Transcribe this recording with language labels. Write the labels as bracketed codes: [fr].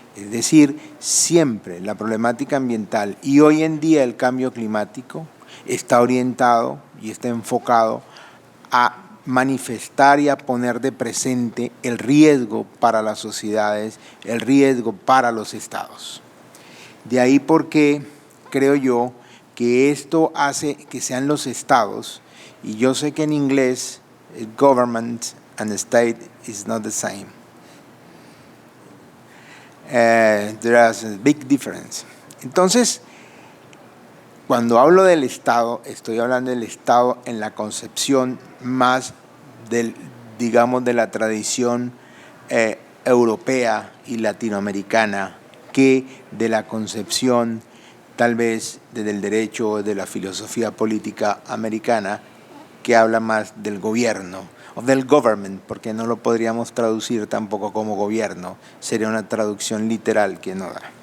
[es] Es decir, siempre la problemática ambiental y hoy en día el cambio climático está orientado y está enfocado a manifestar y a poner de presente el riesgo para las sociedades, el riesgo para los estados. De ahí porque creo yo que esto hace que sean los estados, y yo sé que en inglés [en] government and state is not the same. There's a big difference. [es] Entonces, cuando hablo del Estado, estoy hablando del Estado en la concepción más digamos, de la tradición europea y latinoamericana que de la concepción tal vez desde el derecho o de la filosofía política americana, que habla más del gobierno o del government, porque no lo podríamos traducir tampoco como gobierno, sería una traducción literal que no da.